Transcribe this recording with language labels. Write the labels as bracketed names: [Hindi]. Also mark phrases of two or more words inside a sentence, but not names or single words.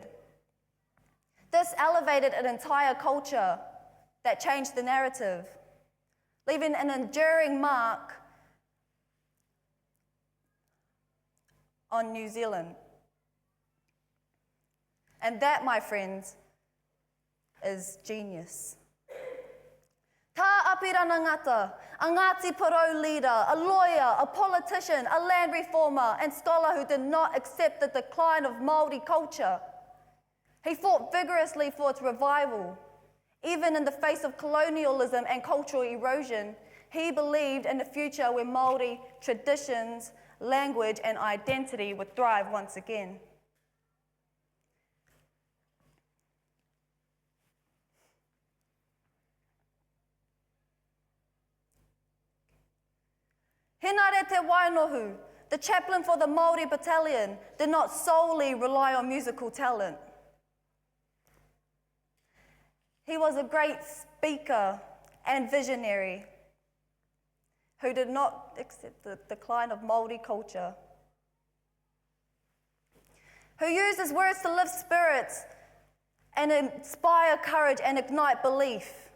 [English] This elevated an entire culture that changed the narrative, leaving an enduring mark on New Zealand. And that, my friends, is genius. Tā apirana ngata, a Ngāti Porou leader, a lawyer, a politician, a land reformer, and scholar who did not accept the decline of Māori culture. He fought vigorously for its revival. Even in the face of colonialism and cultural erosion, he believed in a future where Māori traditions, language, and identity would thrive once again. Hinare te Wainohu, the chaplain for the Māori battalion, did not solely rely on musical talent. He was a great speaker and visionary who did not accept the decline of Māori culture, who used his words to lift spirits and inspire courage and ignite belief.